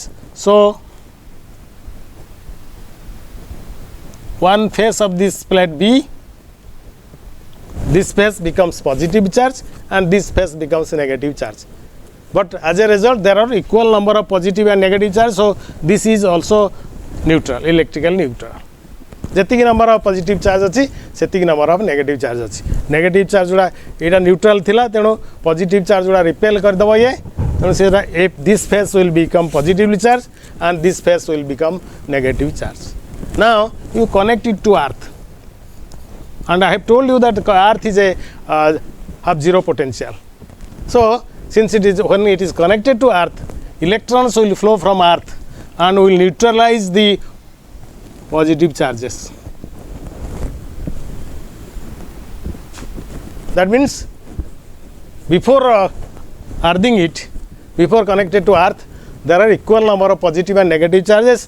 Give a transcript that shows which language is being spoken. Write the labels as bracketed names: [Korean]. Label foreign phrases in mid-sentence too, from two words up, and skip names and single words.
[English] So one face of this plate B, this face becomes positive charge and this face becomes negative charge. But as a result there are equal number of positive and negative charge. So this is also neutral, electrical neutral. ଯେତିକି number of positive charge [Odia] ଅଛି ସେତିକି [English] number of negative charge ଅଛି. negative charge [Odia] ଗୁଡ଼ା ଏଇଟା [English] ନ୍ୟୁଟ୍ରାଲ୍ [Odia] ଥିଲା, ତେଣୁ [English] positive charge ଗୁଡ଼ା ରିପେଲ୍ [Odia] କରିଦେବ ଇଏ, ତେଣୁ ସେଟା [English] this face will become positively charge and this face will become negative charge. now you connect it to earth, and I have told you that earth is a have zero potential. So since it is, when it is connected to earth, electrons will flow from earth and will neutralize the positive charges. That means before earthing it, before connected to earth, there are equal number of positive and negative charges.